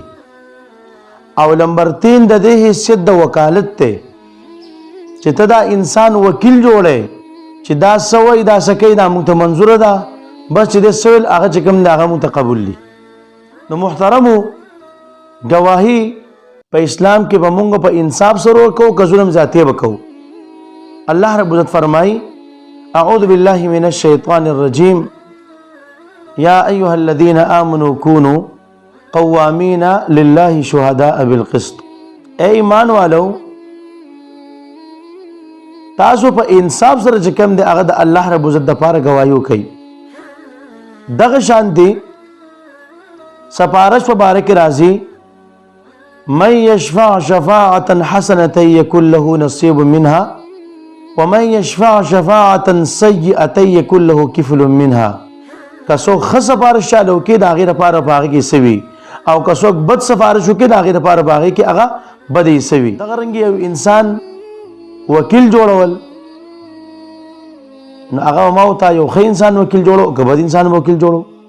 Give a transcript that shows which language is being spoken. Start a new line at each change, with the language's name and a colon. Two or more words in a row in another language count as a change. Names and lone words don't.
Pashto: او نمبر 3 د دې حیثیت د وکالت ته، چې ته دا انسان وکیل جوړې چې دا سوي دا سکی دا موږ ته منظور ده، بس چې د سویل هغه چې کوم دا هغه متقبل دي. نو محترمو، گواهی په اسلام کې به موږ په انصاف سره ورکو، که ظلم ذاتی وکړو. الله رب العزت فرمایي:
Arabic: اعوذ بالله من الشیطان الرجیم یا ایها الذین آمنوا كونوا قوامین لله شهداء بالقسط.
Urdu: اے ایمان والو،
Pashto: تاسو په انصاف سره چې کوم دی هغه د الله رب العزت دپاره ګواهي وکړئ. دغه شان دی سفارش په باره کې راځي:
Arabic: من یشفع شفاعة حسنة یکن له نصیب منها ومن یشفع شفاعة سیئة یکن له کفل منها.
Pashto: که څوک ښه سفارش چاله وکړي د هغې دپاره په هغې کې څه وي، او که څوک بد سفارش وکړي د هغې دپاره په هغې کې هغه بدې څه وي. دغه رنګې یو انسان وکیل جوړول، نو هغه ما ورته یو ښه انسان وکیل جوړو که بد انسان وکیل جوړو.